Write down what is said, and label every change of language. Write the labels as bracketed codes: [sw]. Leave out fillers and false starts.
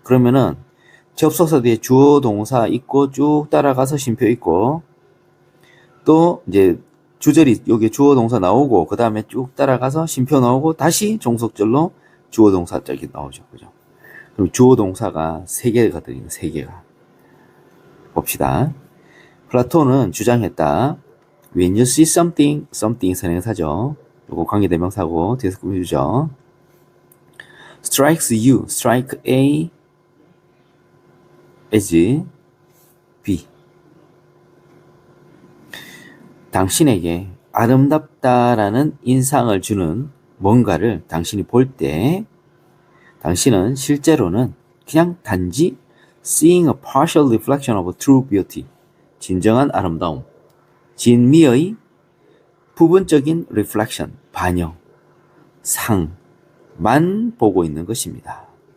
[ko] 그러면은 접속사 뒤에 주어 동사 있고 쭉 따라가서 쉼표 있고 또 이제 주절이 여기 주어 동사 나오고 그 다음에 쭉 따라가서 쉼표 나오고 다시 종속절로 주어 동사 짝이 나오죠. 그죠? 그럼 주어 동사가 3개가 들어있는 3개가. 봅시다. 플라톤은 주장했다. [en] When you see something, something [ko] 선행사죠. 요거 관계대명사고 뒤에서 꾸며주죠. [en] Strikes you, strike A as B. [ko] 당신에게 아름답다라는 인상을 주는 뭔가를 당신이 볼 때 당신은 실제로는 그냥 단지 [en] seeing a partial reflection of true beauty, [ko] 진정한 아름다움, 진미의 부분적인 reflection, 반영, 상만 보고 있는 것입니다.